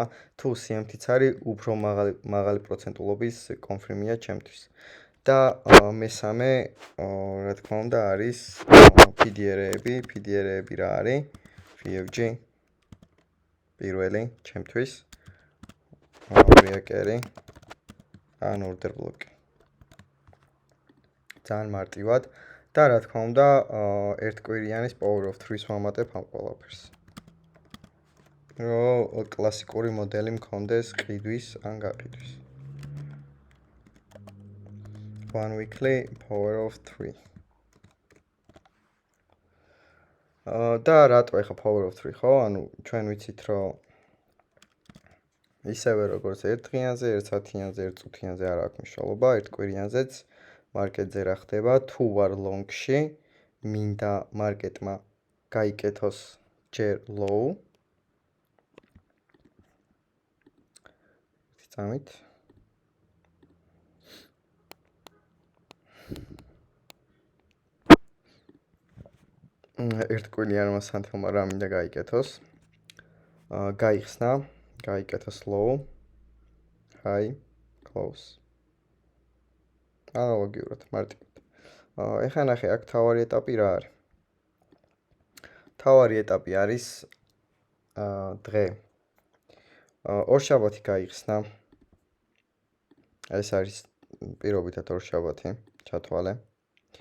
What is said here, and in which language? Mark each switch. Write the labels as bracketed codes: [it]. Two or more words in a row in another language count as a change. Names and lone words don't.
[ka] თუ CMT-ც არის, უფრო მაღალი პროცენტულობის confirm-ია ჩემთვის. და მესამე, რა თქმა უნდა, არის PDR-ები. PDR-ები რა არის? FFG პირველი ჩემთვის. ბრიაკერი ან order block. ძალიან მარტივად და რა თქმა უნდა, ერთკვირიანის [en] power of 3- [ka] ს ვამატებ ამ ყველაფერს. რომ კლასიკური მოდელი მქონდეს ყიდვის ან გაყიდვის. [en] One weekly power of 3. [ka] და რატო ახლა [en] power of 3 [ka] ხო? ანუ ჩვენ ვიცით რომ ისევე როგორც ერთ დღიანზე, ერთ საათიანზე, ერთ წუთიანზე არ აქვს მნიშვნელობა, ერთ კვირიანზეც მარკეტზე რა ხდება, თუ ვარ long-ში, მინდა მარკეტმა გაიკეთოს ჯერ low. წამით. ერთ კვირიანმა სანთელმა რა მინდა გაიკეთოს. გაიხსნა, გაიკეთოს [en] low, high, close. [ka] ანალოგიურად მარტივად. ეხლა ნახე, აქ თავარი ეტაპი რა არის? თავარი ეტაპი არის დღე. ორშაბათი გაიხსნა. ეს არის პირობითად ორშაბათი, ჩათვალე.